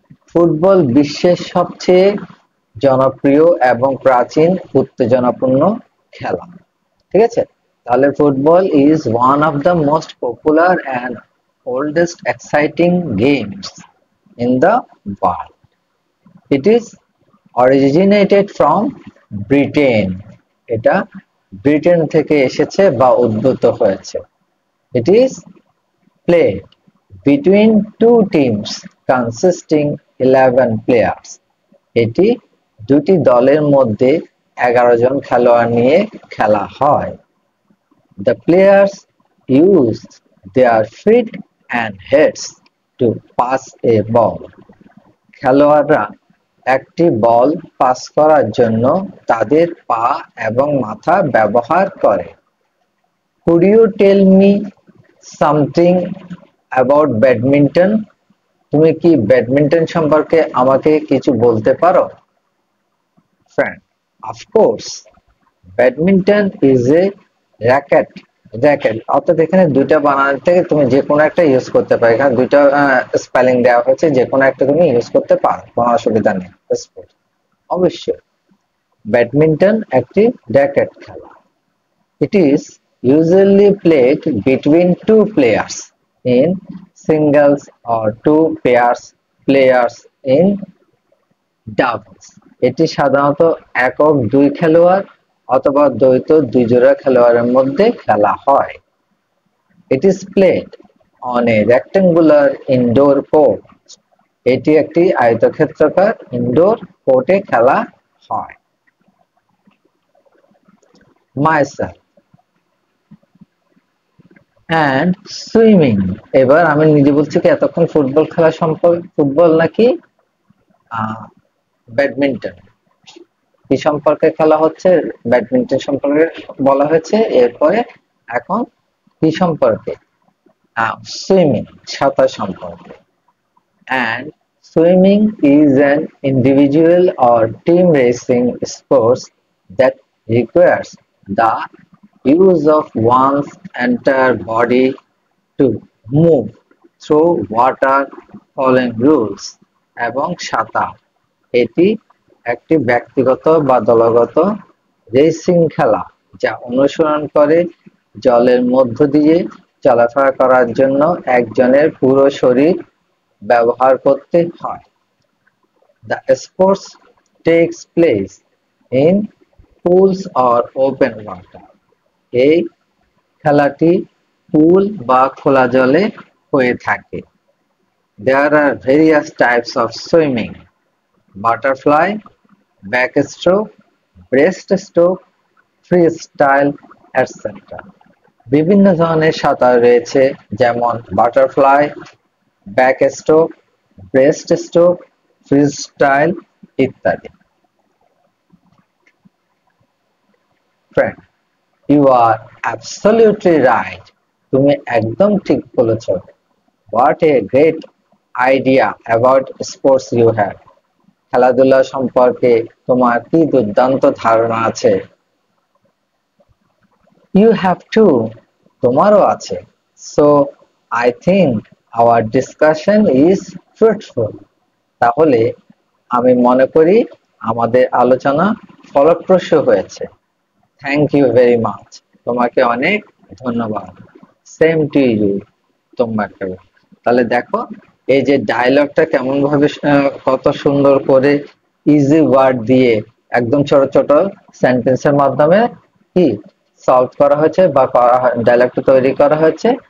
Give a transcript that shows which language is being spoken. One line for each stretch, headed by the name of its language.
Bangla: Football বিশ্বের সবচেয়ে জনপ্রিয় এবং প্রাচীন উত্তেজনাপূর্ণ খেলা, ঠিক আছে।
English: তাহলে football is one of the most popular and oldest exciting games in the world. It is originated from Britain.
Bangla: এটা ব্রিটেন থেকে এসেছে বা উদ্ভূত হয়েছে।
English: It is played between two teams consisting 11 players.
Bangla: এটি দুটি দলের মধ্যে 11 জন খেলোয়াড় নিয়ে খেলা হয়।
English: The players use their feet and heads to pass a ball.
Bangla: খেলোয়াড়রা একটি বল পাস করার জন্য তাদের পা এবং মাথা ব্যবহার করে।
English: Could you tell me something about badminton?
Bangla: তুমি কি ব্যাডমিন্টন সম্পর্কে আমাকে কিছু বলতে পারো?
English: Friend, of course. Badminton is a racket.
Bangla: অর্থাৎ এখানে দুইটা বানান থেকে তুমি যে কোনো একটা ইউজ করতে পারো। এখানে দুইটা স্পেলিং দেওয়া হয়েছে, যে কোনো একটা তুমি ইউজ করতে পারো, কোনো অসুবিধা নেই। অবশ্যই ব্যাডমিন্টন একটি র্যাকেট খেলা।
English: It is usually played between two players in singles or two players in doubles.
Bangla: এটি সাধারণত একক দুই খেলোয়াড় অথবা দ্বৈত দুই জোড়া খেলোয়াড়ের মধ্যে খেলা হয়।
English: It is played on a rectangular indoor court.
Bangla: এটি একটি আয়তক্ষেত্রাকার ইনডোর কোর্টে খেলা হয়।
English: Myself and swimming.
Bangla: এবার আমি নিজে বলছি কি এতক্ষণ ফুটবল খেলা সম্পর্কে, ফুটবল নাকি ব্যাডমিন্টন কি সম্পর্কে খেলা হচ্ছে, ব্যাডমিন্টন সম্পর্কে বলা হয়েছে। এরপরে এখন কি সম্পর্কে, সুইমিং সাঁতার সম্পর্কে।
English: And swimming is an individual or team racing sport that requires the use of one's entire body to move through water following rules.
Bangla: এবং সাঁতার এটি একটি ব্যক্তিগত বা দলগত রেসিং খেলা যা অনুসরণ করে জলের মধ্য দিয়ে চলাফেরা করার জন্য একজনের পুরো শরীর ব্যবহার করতে হয়।
English: The sports takes place in pools or open water.
Bangla: এই খেলাটি পুল বা খোলা জলে হয়ে থাকে।
English: There are various types of swimming: butterfly, backstroke, breaststroke, freestyle, etc.
Bangla: বিভিন্ন ধরনের সাঁতার রয়েছে, যেমন বাটারফ্লাই, ব্যাকস্ট্রোক, ব্রেস্টস্ট্রোক, ফ্রিস্টাইল ইত্যাদি।
English: Friend, you are absolutely right.
Bangla: তুমি একদম ঠিক বলেছো।
English: What a great idea about sports you have.
Bangla: খেলাধুলা সম্পর্কে তোমার কি দুর্দান্ত ধারণা আছে।
English: You have too.
Bangla: তোমারও আছে।
English: So I think our discussion is fruitful.
Bangla: তাহলে আমি মনে করি আমাদের আলোচনা ফলপ্রসূ হয়েছে।
English: Thank you very much.
Bangla: তোমাকে অনেক ধন্যবাদ।
English: Same to you.
Bangla: তোমাকে। তাহলে দেখো এই যে ডায়লগটা কেমন ভাবে কত সুন্দর করে ইজি ওয়ার্ড দিয়ে একদম ছোট ছোট সেন্টেন্সের মাধ্যমে কি সলভ করা হয়েছে বা ডায়লগটা তৈরি করা হয়েছে।